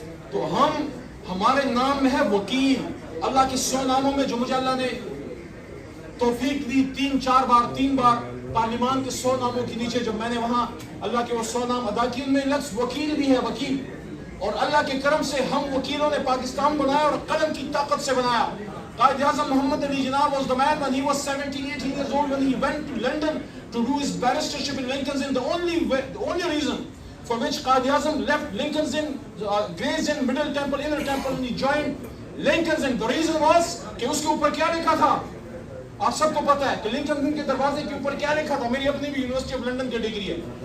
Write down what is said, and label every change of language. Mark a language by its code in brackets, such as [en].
[ur] تو ہمارے نام میں ہے وکیل. اللہ کے 100 ناموں میں جو مجھے اللہ نے توفیق دی 3 بار پارلیمان کے 100 ناموں کے نیچے جب میں نے وہاں اللہ کے وہ 100 نام ادا کیے، ان میں لفظ وکیل بھی ہے، وکیل. اور اللہ کے کرم سے ہم وکیلوں نے پاکستان بنایا اور قلم کی طاقت سے بنایا. [en] Quaid Azam Muhammad Ali Jinnah was the man when he was 17-18 years old when he went to London to do his barristership in Lincoln's Inn. The only reason for which Qaid Azam left Lincoln's Inn, Gray's Inn, Middle Temple, Inner Temple, and he joined Lincoln's Inn. The reason was [ur] کہ اس کے اوپر کیا لکھا تھا؟ آپ سب کو پتا ہے کہ لنکن کے دروازے کے اوپر کیا لکھا تھا. میری اپنی بھی یونیورسٹی آف لنڈن کی ڈگری ہے.